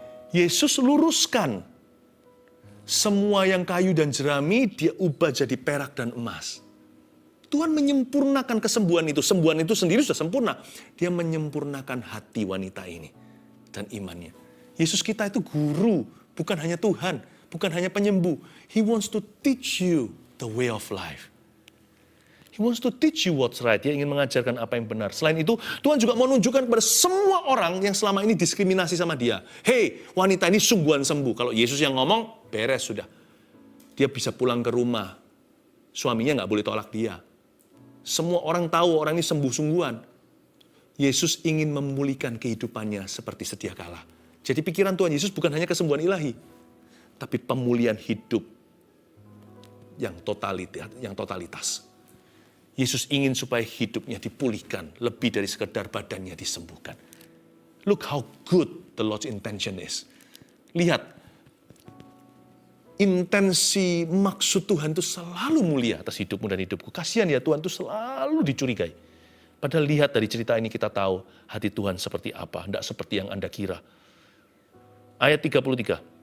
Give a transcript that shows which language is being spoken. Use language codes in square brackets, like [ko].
[id] Yesus luruskan semua yang kayu dan jerami, dia ubah jadi perak dan emas. Tuhan menyempurnakan kesembuhan itu. Sembuhan itu sendiri sudah sempurna. Dia menyempurnakan hati wanita ini dan imannya. Yesus kita itu guru, bukan hanya Tuhan, bukan hanya penyembuh. [en] He wants to teach you the way of life. He wants to teach you what's right. [id] Dia ingin mengajarkan apa yang benar. Selain itu, Tuhan juga mau menunjukkan kepada semua orang yang selama ini diskriminasi sama dia. Hei, wanita ini sungguhan sembuh. Kalau Yesus yang ngomong, beres sudah. Dia bisa pulang ke rumah. Suaminya nggak boleh tolak dia. Semua orang tahu orang ini sembuh-sungguhan. Yesus ingin memulihkan kehidupannya seperti sedia kala. Jadi pikiran Tuhan Yesus bukan hanya kesembuhan ilahi, tapi pemulihan hidup yang totalitas. Yesus ingin supaya hidupnya dipulihkan lebih dari sekedar badannya disembuhkan. [en] Look how good the Lord's intention is. [id] Lihat, intensi maksud Tuhan itu selalu mulia atas hidupmu dan hidupku. Kasihan ya Tuhan itu selalu dicurigai. Padahal lihat dari cerita ini kita tahu hati Tuhan seperti apa, tidak seperti yang Anda kira. Ayat 33.